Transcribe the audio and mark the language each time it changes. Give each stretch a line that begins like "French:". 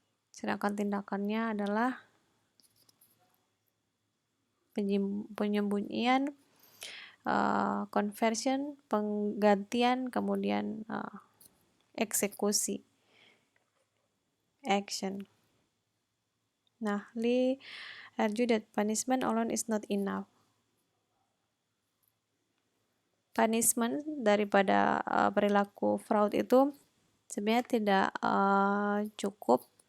Indonesian: Sedangkan tindakannya adalah penyembunyian, conversion, penggantian, kemudian eksekusi, action.
English: Nah, Lee argue that punishment alone is not enough.
Indonesian: Punishment daripada perilaku fraud itu sebenarnya tidak cukup.